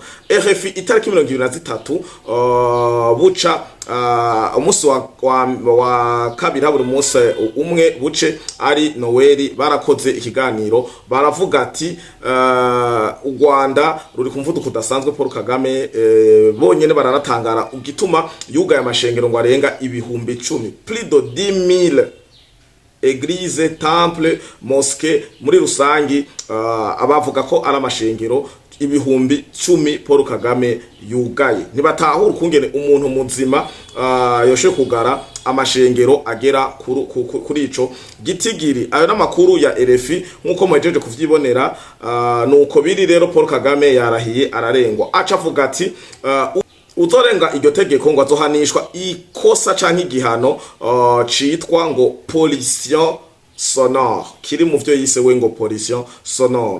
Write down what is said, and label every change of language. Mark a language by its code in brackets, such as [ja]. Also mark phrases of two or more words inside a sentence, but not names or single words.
[rn] RFI itariki 23 buca umunsi wa kabiri haburi umunsi umwe buce ari Noel barakoze ikiganiro baravuga ati u Rwanda ruri kumvuduko kudasanzwe Paul Kagame bonyene bararatangara ugituma yugaye amashengero ngo arenga ibihumbi 10 [fr] plus de 10,000 église temple mosquée [rn] muri rusangi abavuga ko ari amashengero ibihumbi 10 Paul Kagame yugaye. Nibatahura kungene umuntu muzima yoshe kugara amashengero agera kuri ico gitigiri. Ayo namakuru ya RFI nkuko mwejeje kuvyibonera nuko biri rero Paul Kagame yarahiye ararengwa aca avuga ati uzorenga iryo tegeko ngo azohanishwa ikosa canke igihano citwa ngo [fr] pollution sonore [rn] kiri mu vyo yise we ngo [fr] pollution sonore.